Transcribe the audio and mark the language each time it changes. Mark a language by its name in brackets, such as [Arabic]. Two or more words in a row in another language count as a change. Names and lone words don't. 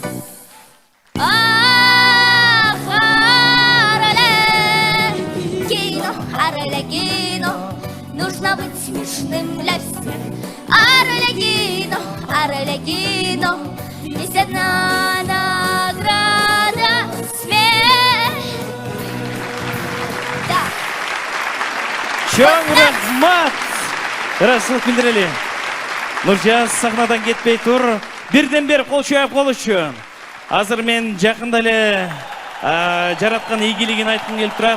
[Russian] Ах, Аралягино, нужно быть смешным для всех. Аралягино, есть одна награда — смех. Да. [Kyrgyz] Чоң рахмат! Рахмат билдирели. Нуржаз сахнадан кетпей тур. Бирден бер кол чоюп кол үчүн. Азыр мен жакында эле жараткан ийгилигин айткым келип турат.